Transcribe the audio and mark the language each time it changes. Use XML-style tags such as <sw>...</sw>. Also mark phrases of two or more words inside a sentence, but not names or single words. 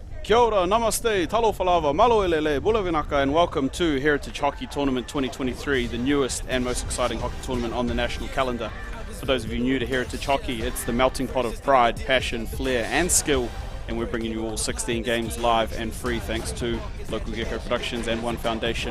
<mi>Kia ora, namaste,</mi> <sm>talo falava,</sm> <to>malo elele,</to> <mi>bulavinaka,</mi> <en>and welcome to Heritage Hockey Tournament 2023, the newest and most exciting hockey tournament on the national calendar. For those of you new to Heritage Hockey, it's the melting pot of pride, passion, flair and skill, and we're bringing you all 16 games live and free thanks to local Gecko Productions and One Foundation.</en>